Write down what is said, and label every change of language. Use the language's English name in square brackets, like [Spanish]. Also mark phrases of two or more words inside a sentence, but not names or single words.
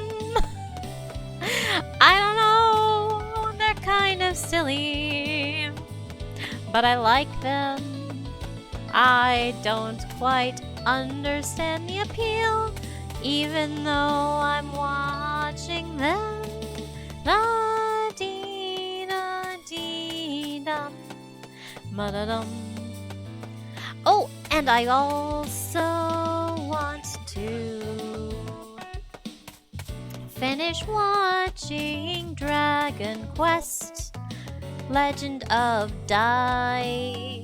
[English] I don't know, they're kind of silly, but I like them. I don't quite understand the appeal, even though I'm watching them. La-dee-da-dee-dum. Ma-da-dum. Oh, and I also want to finish watching Dragon Quest Legend of Dai.